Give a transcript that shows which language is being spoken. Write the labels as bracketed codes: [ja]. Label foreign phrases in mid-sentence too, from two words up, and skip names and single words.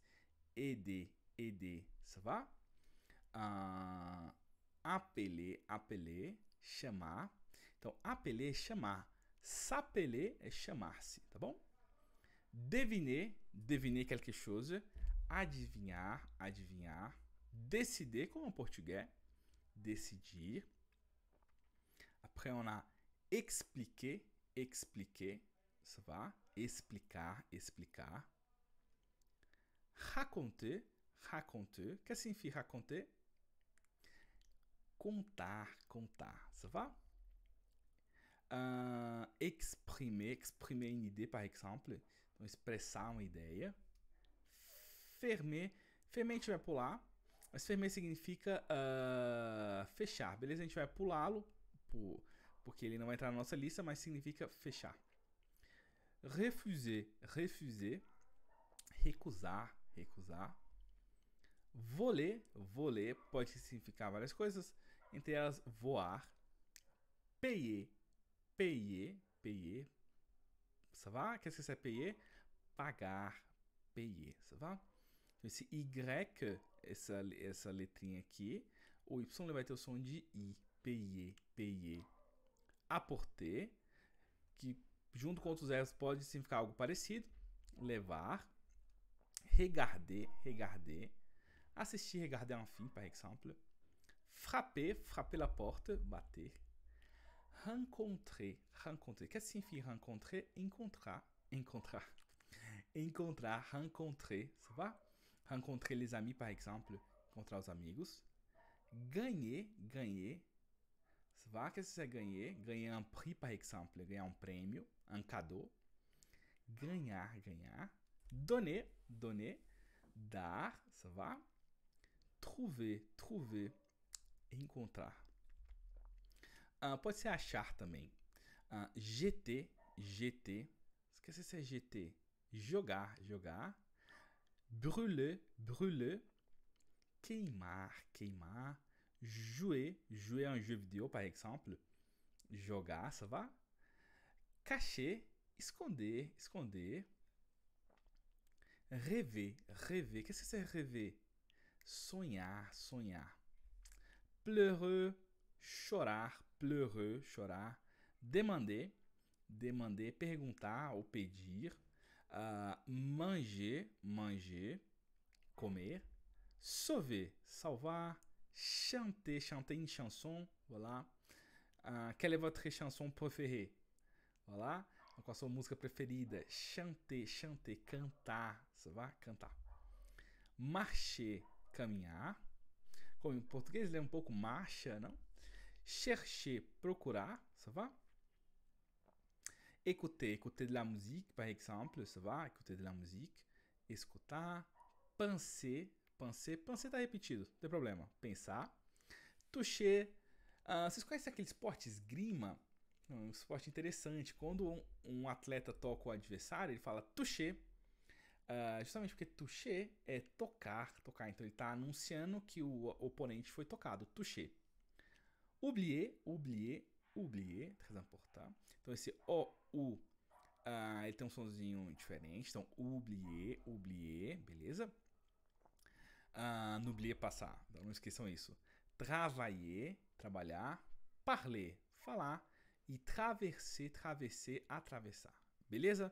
[fr] Aider, aider, ça va? Appeler, appeler, [pt] chamar. Então, appeler é chamar. S'appeler é chamar-se, tá bom? [fr] Deviner, deviner quelque chose. [pt] Adivinhar, adivinhar. Décider, como en português. Decidir. [fr] Après, on a expliquer, expliquer. Ça va? [pt] Explicar, explicar. [fr] Raconter, raconter. [pt] O que significa raconter? Contar, contar. [fr] Ça va? Exprimer, exprimer une idée, par exemple. [pt] Então, expressar uma ideia. [fr] Fermer. [pt] Fermer a gente vai pular. Mas fermer significa fechar. Beleza? A gente vai pulá-lo. Porque ele não vai entrar na nossa lista, mas significa fechar. [fr] Refuser, refuser. [pt] Recusar, recusar. [fr] Voler, voler [pt] pode significar várias coisas. Entre elas, voar. [fr] Payer, payer, payer. Ça va? Qu'est-ce que c'est payer? Pagar, payer. Ça va? [pt] Esse Y, essa letrinha aqui, o Y ele vai ter o som de I. [fr] Payer, payer. Apporter, [pt] que junto com outros verbos pode significar algo parecido. Levar. [fr] Regarder, regarder. Assistir, regarder un film, par exemple. Frapper, frapper la porte, bater. Rencontrer, rencontrer. Qu'est-ce que [pt] significa rencontrer? Encontrar, encontrar. Encontrar, [fr] rencontrer, ça va? Rencontrer les amis, par exemple. [pt] Encontrar os amigos. [fr] Gagner, gagner. Ça va? Qu'est-ce que c'est gagner? Gagner un prix, par exemple. [pt] Ganhar um prêmio, [fr] un cadeau. [pt] Ganhar, ganhar. [fr] Donner, donner. Dar, ça va? Trouver, trouver. [pt] Encontrar. Pode ser achar também. [fr] Jeter, jeter. [pt] Esqueci se é jeter. Jogar, jogar. [fr] Brûler, brûler. [pt] Queimar, queimar. [fr] Jouer, jouer un jeu vidéo, par exemple. Jogar, ça va? Cacher, [pt] esconder, esconder. [fr] Rêver, rêver. Qu'est-ce que c'est rêver? [pt] Sonhar, sonhar. Pleureux, chorar, pleureux, chorar. [fr] Demander, demander, [pt] perguntar ou pedir. [fr] Manger, manger, comer. Sauver, salvar. Chanter, chanter une chanson, voilà. Quelle est votre chanson préférée? Voilà. [pt] Qual a sua música preferida? [fr] Chanter, chanter, cantar, ça va? [pt] Cantar. Marcher, caminhar. Como em português ele é um pouco marcha, não? [fr] Chercher, procurar, ça va? Écouter, écouter de la musique, par exemple, ça va? Écouter de la musique. Escutar. Penser, penser. [pt] Penser tá repetido, não tem problema. Pensar. Toucher. Vocês conhecem aquele esporte esgrima? Um esporte interessante. Quando um atleta toca o adversário, ele fala toucher. Justamente porque toucher é tocar, tocar. Então ele está anunciando que o oponente foi tocado. [fr] Toucher. Oublier, oublier, oublier. Très important. [pt] Então esse O, U, ele tem um sonzinho diferente. [fr] Então oublier, oublier, [pt] beleza? N'oublier passar. Então não esqueçam isso. Travailler, trabalhar. Parler, falar. [fr] E traverser, traverser, [pt] atravessar. Beleza?